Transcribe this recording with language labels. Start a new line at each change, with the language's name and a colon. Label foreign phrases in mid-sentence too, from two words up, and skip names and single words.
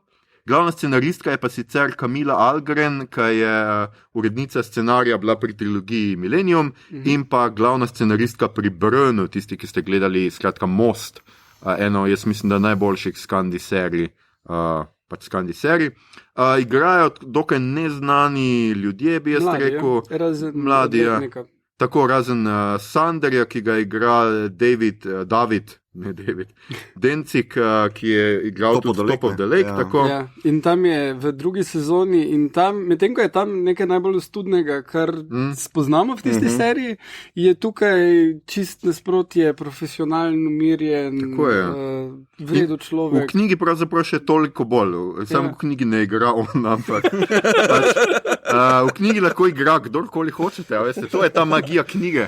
Slovenian: Glavna scenaristka je pa sicer Camilla Algren, ki je urednica scenarija bila pri trilogiji Millennium in pa glavna scenaristka pri Brnu, tisti, ki ste gledali, skratka, Most, eno, jaz mislim, da najboljših Skandi serij, Igrajo dokaj neznani ljudje, bi jaz rekel. Mladi, ja. Tako razen Sanderja, ki ga igra David Dencik, ki je igral Top tudi of the Top of the Lake. Ja. Tako. Ja, in tam je v drugi sezoni, in tam, medtem ko je tam nekaj najbolj ostudnega, kar spoznamo v tisti seriji, je tukaj čist nasprotje, profesionalen, umirjen, vredu V človek. knjigi pravzaprav še toliko bolj, samo v knjigi ne igra on, ampak v knjigi lahko igra kdorkoli hočete, veste, to je ta magija knjige.